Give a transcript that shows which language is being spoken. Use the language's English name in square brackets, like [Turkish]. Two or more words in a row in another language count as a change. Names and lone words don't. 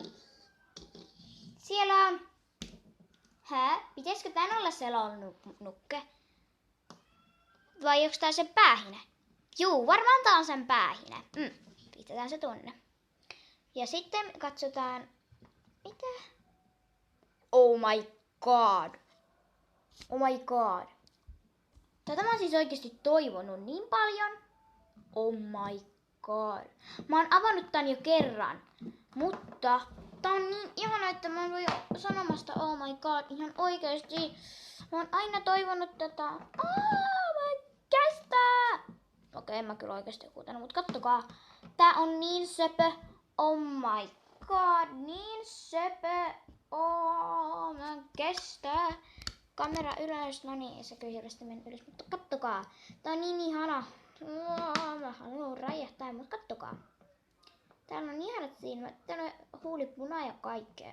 [Finnish] Siellä on... Pitäisikö tän olla selonnukke? Vai onko tää sen päähine? Juu, varmaan tää on sen päähine. Pistetään se tonne. Ja sitten katsotaan... Mitä? [English] Oh my god. Oh my god. [Finnish] Tätä mä oon siis oikeesti toivonut niin paljon. [English] Oh my god. [Finnish] Mä oon avannut tän jo kerran. Mutta tää on niin ihana, että mä en voi sanomasta [English] oh my god [Finnish] ihan oikeesti. Mä oon aina toivonut tätä. Mä kestää. Okei, en mä kyllä oikeesti huutanut, mut kattokaa. Tää on niin söpö. [English] Oh my god, [Finnish] niin söpö. Mä en kestää. Kamera ylös, no niin, se kyllä hirveästi meni ylös, mutta kattokaa. Tää on niin ihana. Mä haluan räjähtää, mutta kattokaa. Täällä on ihanat silmät, täällä on huulipuna ja kaikkea.